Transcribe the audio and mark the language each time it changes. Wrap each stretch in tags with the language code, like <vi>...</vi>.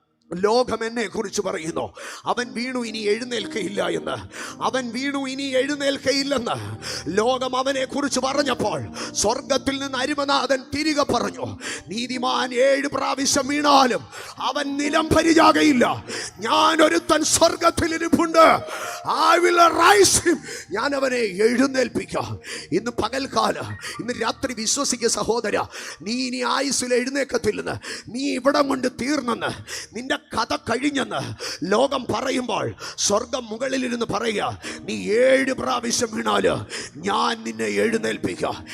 <ml>ലോകം എന്നെ കുറിച്ച് പറയുന്നു, അവൻ വീണു ഇനി എഴുന്നേൽക്കയില്ല എന്ന്. അവൻ വീണു ഇനി എഴുന്നേൽക്കയില്ലെന്ന് ലോകം അവനെ കുറിച്ച് പറഞ്ഞപ്പോൾ സ്വർഗത്തിൽ നിന്ന് അരുമനാഥൻ തിരികെ പറഞ്ഞു, നീതിമാൻ 7 പ്രാവശ്യം വീണാലും അവൻ നിലം പരിചാകയില്ല. ഞാൻ ഒരുത്തൻ സ്വർഗത്തിലിരിപ്പുണ്ട്,</ml> <en>I will rise him.</en> <ml>ഞാൻ അവനെ എഴുന്നേൽപ്പിക്കാം. ഇന്ന് പകൽക്കാലം, ഇന്ന് രാത്രി വിശ്വസിക്കുക സഹോദര, നീ ഇനി ആയുസ്സിൽ എഴുന്നേക്കത്തില്ലെന്ന്, നീ ഇവിടം കൊണ്ട് തീർന്നെന്ന്, നിന്റെ കഥ കഴിഞ്ഞെന്ന് ലോകം പറയുമ്പോൾ സ്വർഗം മുകളിലിരുന്ന് പറയുക, നീ 7 പ്രാവശ്യം വീണാല് ഞാൻ നിന്നെ എഴുന്നേൽപ്പിക്കുക.</ml>